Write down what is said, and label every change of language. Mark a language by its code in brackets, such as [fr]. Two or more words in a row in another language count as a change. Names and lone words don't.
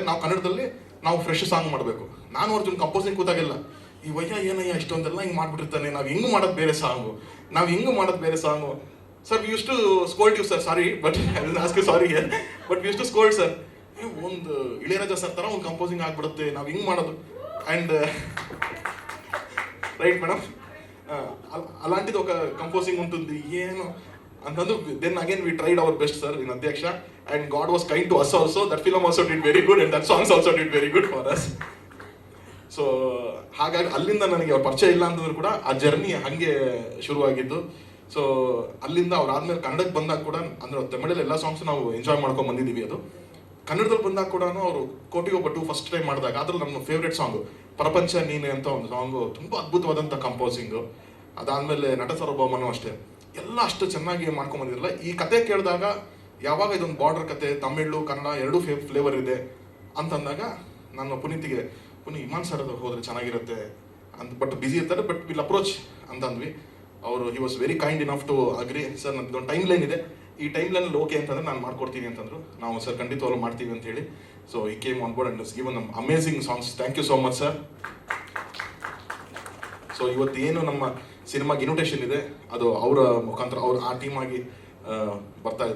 [kn] ನಾವು ಕನ್ನಡದಲ್ಲಿ ನಾವು [en] fresh song [kn] ಮಾಡಬೇಕು. ನಾನು ಅರ್ಜುನ್ ಕಂಪೋಸಿಂಗ್ ಕೂತಾಗಿಲ್ಲ, ಈ ವಯ್ಯ ಏನಯ್ಯ ಇಷ್ಟೊಂದೆಲ್ಲ ಹಿಂಗೆ ಮಾಡ್ಬಿಟ್ಟಿರ್ತಾನೆ, ನಾವು ಹಿಂಗೆ ಮಾಡೋದು ಬೇರೆ ಸಾಂಗು, [en] sir we used to scold you sir, sorry but I will ask you sorry here, but we used to scold sir. [kn] ಒಂದು ಇಳೆಯರಾಜ ಸರ್ ಥರ ಒಂದು ಕಂಪೋಸಿಂಗ್ ಆಗಿಬಿಡುತ್ತೆ, ನಾವು ಹಿಂಗೆ ಮಾಡೋದು. [en] and right madam, [te] అలాంటిది ఒక కంపోజింగ్ ఉంటుంది [kn] ಏನು ಅಂತಂದು. [en] then again we tried our best sir in Adhyaksha, and God was kind to us also. that film also did very good and that songs also did very good for us. [kn] ಸೊ ಹಾಗಾಗಿ ಅಲ್ಲಿಂದ ನನಗೆ ಅವ್ರ ಪರಿಚಯ ಇಲ್ಲ ಅಂತಂದ್ರೆ ಕೂಡ ಆ ಜರ್ನಿ ಹಾಗೆ ಶುರುವಾಗಿದ್ದು. ಸೊ ಅಲ್ಲಿಂದ ಅವ್ರು ಆದ್ಮೇಲೆ ಕನ್ನಡಕ್ಕೆ ಬಂದಾಗ ಕೂಡ, ಅಂದ್ರೆ ತಮಿಳಲ್ಲಿ ಎಲ್ಲ ಸಾಂಗ್ಸ್ ನಾವು ಎಂಜಾಯ್ ಮಾಡ್ಕೊಂಡು ಬಂದಿದ್ದೀವಿ. ಅದು ಕನ್ನಡದಲ್ಲಿ ಬಂದಾಗ ಕೂಡ ಅವರು ಕೋಟಿಗೊಬ್ಬಟ್ಟು [en] first time [kn] ಮಾಡಿದಾಗ ಅದ್ರಲ್ಲಿ ನಮ್ಮ ಫೇವ್ರೆಟ್ ಸಾಂಗು ಪ್ರಪಂಚ ನೀನೆ ಅಂತ ಒಂದು ಸಾಂಗು, ತುಂಬ ಅದ್ಭುತವಾದಂಥ ಕಂಪೋಸಿಂಗು. ಅದಾದಮೇಲೆ ನಟ ಸಾರ್ವಭೌಮನೂ ಅಷ್ಟೇ, ಎಲ್ಲ ಅಷ್ಟು ಚೆನ್ನಾಗಿ ಮಾಡ್ಕೊಂಬಂದಿರಲ್ಲ. ಈ ಕತೆ ಕೇಳಿದಾಗ ಯಾವಾಗ ಇದೊಂದು ಬಾರ್ಡರ್ ಕತೆ, ತಮಿಳು ಕನ್ನಡ ಎರಡೂ ಫ್ಲೇವರ್ ಇದೆ ಅಂತಂದಾಗ ನಾನು ಪುನೀತಿಗೆ ಇಮಾನ್ ಸರ್ ಹೋದರೆ ಚೆನ್ನಾಗಿರುತ್ತೆ ಅಂತ, [en] but busy [kn] ಇರ್ತಾರೆ, [en] but will approach [kn] ಅಂತಂದ್ವಿ. [en] ಅವರು he was very kind enough to agree. [kn] ಸರ್ ನನ್ನದೊಂದು [en] time line [kn] ಇದೆ, ಈ ಟೈಮ್ ಲೈನಲ್ಲಿ ಓಕೆ ಅಂತಂದ್ರೆ ನಾನು ಮಾಡ್ಕೊಡ್ತೀನಿ ಅಂತಂದ್ರು. ನಾವು ಸರ್ ಖಂಡಿತವಾಗ್ಲೂ ಮಾಡ್ತೀವಿ ಅಂತ ಹೇಳಿ. [en] so he came on board and given ನಮ್ಮ amazing songs. thank you so much sir. [kn] ಸೊ ಇವತ್ತು ಏನು ನಮ್ಮ ಸಿನಿಮಾಗೆ ಇನ್ವಿಟೇಷನ್ ಇದೆ, ಅದು ಅವರ ಮುಖಾಂತರ ಅವ್ರು ಆ ಟೀಮ್ ಆಗಿ ಬರ್ತಾ ಇದೆ.